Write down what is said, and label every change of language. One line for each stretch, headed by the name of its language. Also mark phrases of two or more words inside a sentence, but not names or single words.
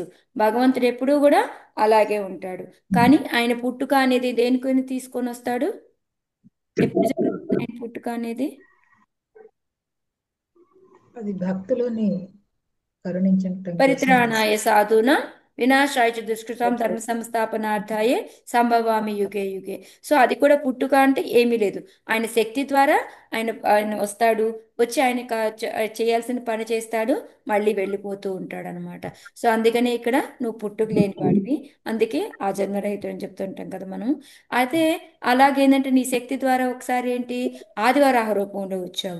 Telugu: భగవంతుడు ఎప్పుడూ కూడా అలాగే ఉంటాడు. కానీ ఆయన పుట్టుక అనేది దేనికొని తీసుకొని వస్తాడు? ఎప్పుడు జరుగుతుంది ఆయన పుట్టుక అనేది? అది భక్తులని కరుణించటం కోసం
Sanskrit: परित्राणाय साधुना विनाशाय च दुष्कृतां धर्म संस्थापनार्थाय सम्भवामि युगे युगे.
Telugu: సో అది కూడా పుట్టుక అంటే ఏమీ లేదు. ఆయన శక్తి ద్వారా ఆయన ఆయన వస్తాడు, వచ్చి ఆయన చేయాల్సిన పని చేస్తాడు, మళ్ళీ వెళ్ళిపోతూ ఉంటాడు అనమాట. సో అందుకనే ఇక్కడ నువ్వు పుట్టుక లేని వాడివి, అందుకే ఆ జన్మరహితుడు అని చెప్తుంటాం కదా మనం. అయితే అలాగేంటంటే నీ శక్తి ద్వారా ఒకసారి ఏంటి ఆదివరాహ రూపంలో వచ్చావు.